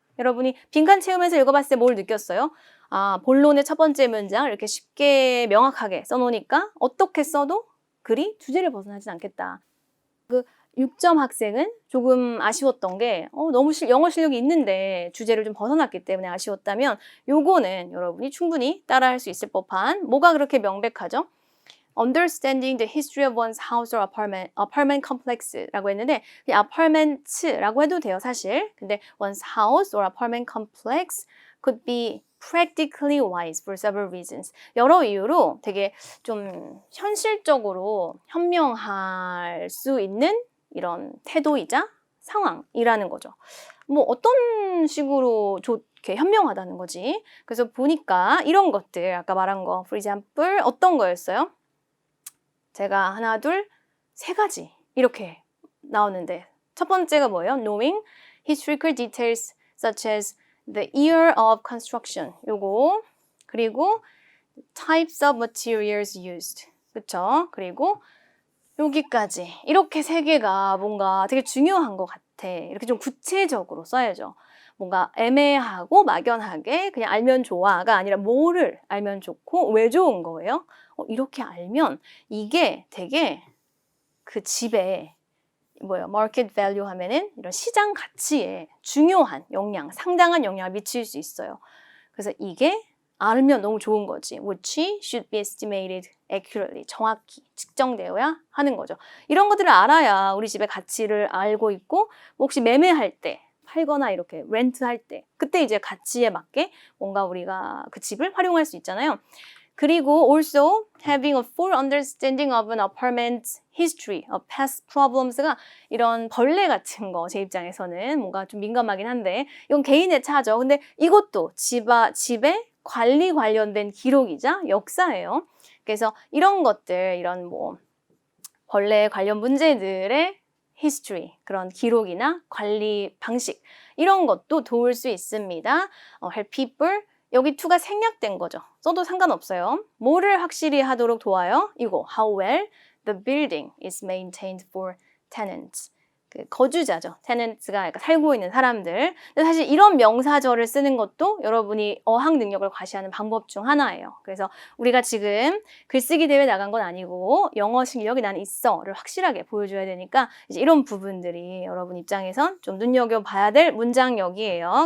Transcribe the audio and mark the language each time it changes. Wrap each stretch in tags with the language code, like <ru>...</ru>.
<ko>여러분이 빈칸 채우면서 읽어봤을 때 뭘 느꼈어요? 아, 본론의 첫 번째 문장 이렇게 쉽게 명확하게 써놓으니까 어떻게 써도 글이 주제를 벗어나진 않겠다. 6점 학생은 조금 아쉬웠던 게 너무 영어 실력이 있는데 주제를 좀 벗어났기 때문에 아쉬웠다면 요거는 여러분이 충분히 따라할 수 있을 법한 뭐가 그렇게 명백하죠?</ko> <en>Understanding the history of one's house or apartment complex라고 했는데 apartments라고</en> <ko>해도 돼요 사실. 근데</ko> <en>one's house or apartment complex could be practically wise for several reasons.</en> <ko>여러 이유로 되게 좀 현실적으로 현명할 수 있는 이런 태도이자 상황이라는 거죠. 뭐 어떤 식으로 좋게 현명하다는 거지. 그래서 보니까 이런 것들 아까 말한 거</ko> <en>for example</en> <ko>어떤 거였어요? 제가 하나, 둘, 세 가지 이렇게 나오는데 첫 번째가 뭐예요?</ko> <en>Knowing historical details such as the year of construction</en> <ko>요거 그리고</ko> <en>types of materials used</en> <ko>그쵸? 그리고 여기까지 이렇게 세 개가 뭔가 되게 중요한 것 같아. 이렇게 좀 구체적으로 써야죠. 뭔가 애매하고 막연하게 그냥 알면 좋아가 아니라 뭐를 알면 좋고 왜 좋은 거예요? 이렇게 알면 이게 되게 그 집에 market value 하면은 이런 시장 가치에 중요한 영향, 상당한 영향을 미칠 수 있어요. 그래서 이게 알면 너무 좋은 거지.</ko> <en>Which should be estimated accurately.</en> <ko>정확히 측정되어야 하는 거죠. 이런 것들을 알아야 우리 집의 가치를 알고 있고 혹시 매매할 때 팔거나 이렇게 렌트할 때 그때 이제 가치에 맞게 뭔가 우리가 그 집을 활용할 수 있잖아요. 그리고</ko> <en>also having a full understanding of an apartment's history of past problems</en> <ko>가 이런 벌레 같은 거 제 입장에서는 뭔가 좀 민감하긴 한데 이건 개인의 차죠. 근데 이것도 집의 관리 관련된 기록이자 역사예요. 그래서 이런 것들, 이런 뭐 벌레 관련 문제들의 history, 그런 기록이나 관리 방식 이런 것도 도울 수 있습니다.</ko> <en>help people</en> <ko>여기 to가 생략된 거죠. 써도 상관없어요. 뭐를 확실히 하도록 도와요? 이거</ko> <en>how well the building is maintained for tenants.</en> <ko>그 거주자죠. tenants가 약간 살고 있는 사람들. 근데 사실 이런 명사절을 쓰는 것도 여러분이 어학 능력을 과시하는 방법 중 하나예요. 그래서 우리가 지금 글쓰기 대회 나간 건 아니고 영어 실력이 난 있어를 확실하게 보여줘야 되니까 이제 이런 부분들이 여러분 입장에선 좀 눈여겨봐야 될 문장력이에요.</ko>